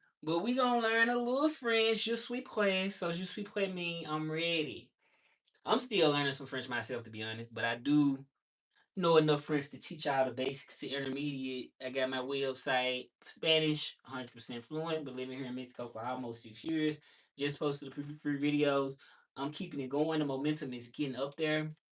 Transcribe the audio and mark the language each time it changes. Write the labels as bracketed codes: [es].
[en] But we gonna learn a little French. [fr] Je suis prêt. [en] So [fr] je suis prêt [en] mean I'm ready. I'm still learning some French myself, to be honest, but I do know enough French to teach y'all the basics to intermediate. I got my website, Spanish, 100% fluent, been living here in Mexico for almost 6 years. Just posted the free videos. I'm keeping it going. The momentum is getting up there.